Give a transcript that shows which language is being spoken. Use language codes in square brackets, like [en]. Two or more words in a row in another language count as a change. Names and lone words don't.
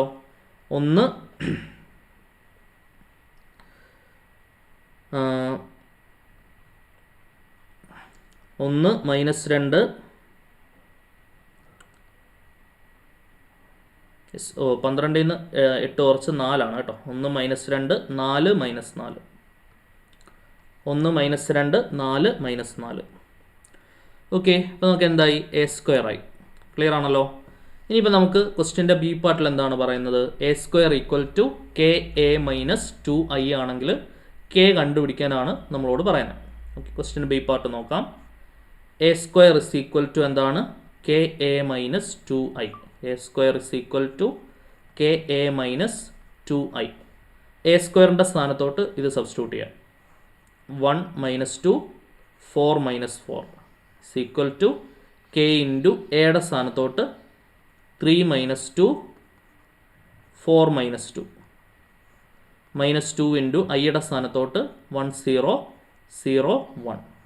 [ml] 1 -2 12ൽ നിന്ന് 8 കുറച്ച് 4 ആണ് കേട്ടോ. 1 -2 4 -4. 1 -2 4 -4. ഓക്കെ. അപ്പോൾ നമുക്ക് എന്തായി? A² ആയി. ക്ലിയർ ആണല്ലോ. ഇനിയിപ്പോൾ നമുക്ക് [en] question's B part [ml] എന്താണ് പറയുന്നത്? A² = KA - 2I ആണെങ്കിൽ K കണ്ടുപിടിക്കാനാണ് നമ്മളോട് പറയുന്നത്. ഓക്കെ. [en] question's B part [ml] നോക്കാം. A² = എന്താണ്? KA - 2I. A² = KA - 2I. A² സ്ഥാനത്തോട്ട് ഇത് സബ്സ്റ്റിറ്റ്യൂട്ട് ചെയ്യാം. 1 - 2 4 - 4 = K × A സ്ഥാനത്തോട്ട് 3 - 2 4 - 2 -2 × I സ്ഥാനത്തോട്ട് 1 0 0 1.